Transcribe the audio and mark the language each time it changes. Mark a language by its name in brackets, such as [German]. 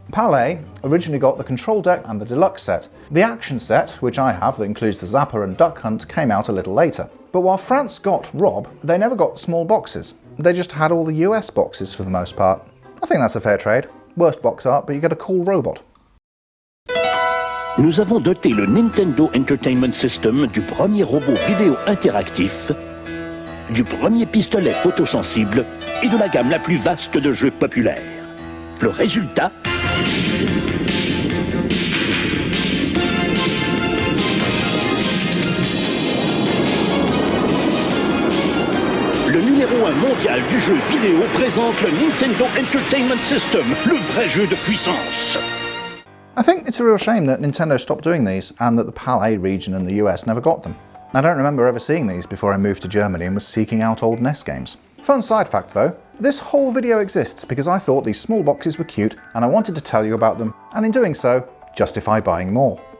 [English] PAL A originally got the control deck and the Deluxe set. The action set, which I have, that includes the Zapper and Duck Hunt, came out a little later. But while France got R.O.B, they never got small boxes. They just had all the US boxes for the most part. I think that's a fair trade. Worst box art, but you get a cool robot. [French] Nous avons doté le Nintendo Entertainment System du premier robot vidéo interactif, du premier pistolet photosensible et de la gamme la plus vaste de jeux populaires. Le résultat, le numéro 1 mondial du jeu vidéo présente le Nintendo Entertainment System, le vrai jeu de puissance. [English] I think it's a real shame that Nintendo stopped doing these and that the PAL A region and the US never got them. I don't remember ever seeing these before I moved to Germany and was seeking out old NES games. Fun side fact though, this whole video exists because I thought these small boxes were cute and I wanted to tell you about them, and in doing so, justify buying more.